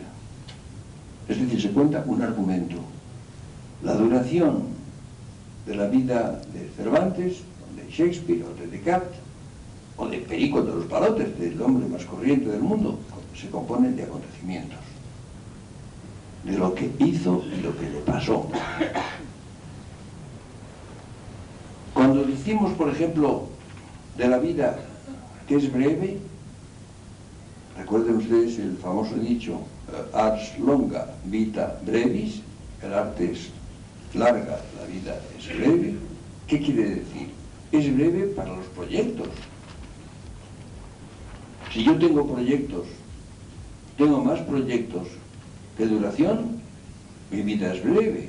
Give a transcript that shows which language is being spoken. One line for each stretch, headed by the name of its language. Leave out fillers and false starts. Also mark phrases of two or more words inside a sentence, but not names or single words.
Spanish: Es decir, se cuenta un argumento. La duración de la vida de Cervantes, o de Shakespeare, o de Descartes, o de Perico de los Palotes, del hombre más corriente del mundo, se compone de acontecimientos, de lo que hizo y lo que le pasó. Cuando decimos, por ejemplo, de la vida que es breve, recuerden ustedes el famoso dicho
Latin: ars longa vita brevis,
Spanish: el arte es larga, la vida es breve. ¿Qué quiere decir? Es breve para los proyectos. Si yo tengo proyectos, tengo más proyectos que duración, mi vida es breve.